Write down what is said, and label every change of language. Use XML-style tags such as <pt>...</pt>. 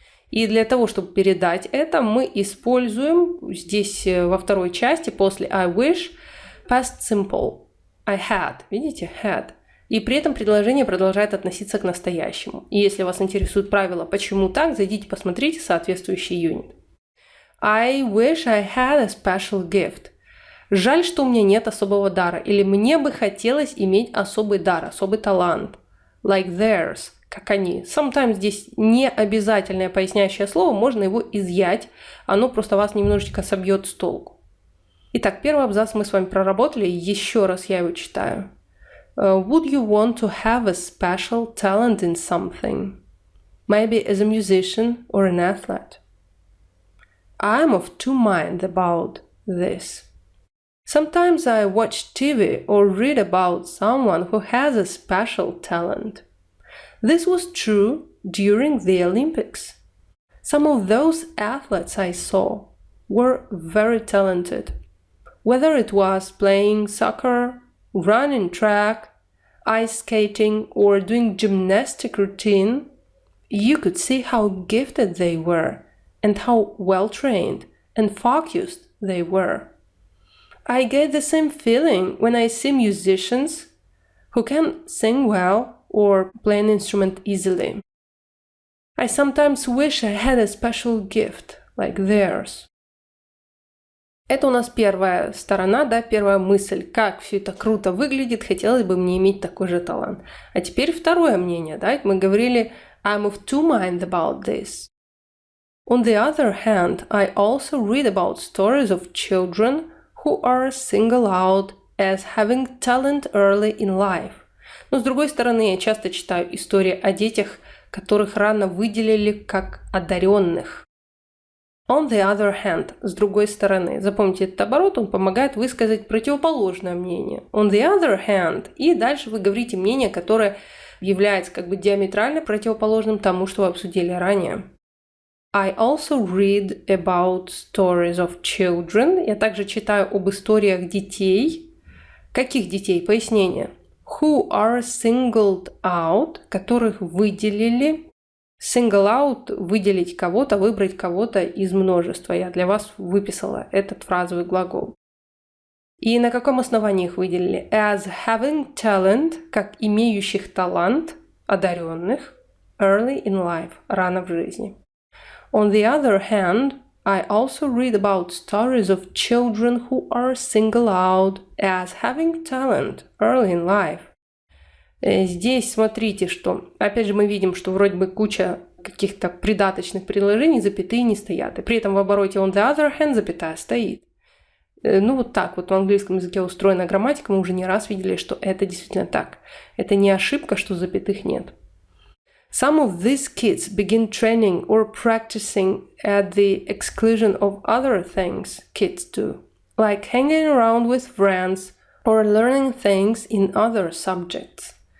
<ru>И для того, чтобы передать это, мы используем здесь во второй части после</ru> <en>I wish</en> <ru>past simple.</ru> <en>I had.</en> <ru>Видите?</ru> <en>Had.</en> <ru>И при этом предложение продолжает относиться к настоящему. И если вас интересует правило «почему так?», зайдите, посмотрите соответствующий юнит.</ru> <en>I wish I had a special gift.</en> <ru>Жаль, что у меня нет особого дара. Или мне бы хотелось иметь особый дар, особый талант.</ru> <en>Like theirs.</en> <ru>Как они.</ru> <en>Sometimes</en> <ru>здесь не обязательное поясняющее слово, можно его изъять, оно просто вас немножечко собьет с толку. Итак, первый абзац мы с вами проработали, еще раз я его читаю.</ru> <en>Would you want to have a special talent in something? Maybe as a musician or an athlete? I'm of two minds about this. Sometimes I watch TV or read about someone who has a special talent. This was true during the Olympics. Some of those athletes I saw were very talented. Whether it was playing soccer, running track, ice skating, or doing gymnastic routine, you could see how gifted they were and how well trained and focused they were. I get the same feeling when I see musicians who can sing well or play an instrument easily. I sometimes wish I had a special gift like theirs.</en> <ru>Это у нас первая сторона, да, первая мысль. Как все это круто выглядит, хотелось бы мне иметь такой же талант. А теперь второе мнение, да, мы говорили</ru> <en>I'm of two minds about this. On the other hand, I also read about stories of children who are singled out as having talent early in life.</en> <ru>Но с другой стороны, я часто читаю истории о детях, которых рано выделили как одаренных.</ru> <en>On the other hand,</en> <ru>с другой стороны. Запомните этот оборот, он помогает высказать противоположное мнение.</ru> <en>On the other hand.</en> <ru>И дальше вы говорите мнение, которое является как бы диаметрально противоположным тому, что вы обсудили ранее.</ru> <en>I also read about stories of children.</en> <ru>Я также читаю об историях детей. Каких детей? Пояснение.</ru> <en>Who are singled out,</en> <ru>которых выделили.</ru> <en>Single out</en> <ru>– выделить кого-то, выбрать кого-то из множества. Я для вас выписала этот фразовый глагол. И на каком основании их выделили?</ru> <en>As having talent,</en> <ru>как имеющих талант, одаренных,</ru> <en>early in life,</en> <ru>рано в жизни.</ru> <en>On the other hand, I also read about stories of children who are singled out as having talent early in life.</en> <ru>Здесь смотрите, что, опять же, мы видим, что вроде бы куча каких-то придаточных предложений, запятые не стоят. И при этом в обороте</ru> <en>on the other hand</en> <ru>запятая стоит. Ну вот так вот в английском языке устроена грамматика, мы уже не раз видели, что это действительно так. Это не ошибка, что запятых нет.</ru> <en>Some of these kids begin training or practicing at the exclusion of other things kids do, like hanging around with friends or learning things in other subjects.</en>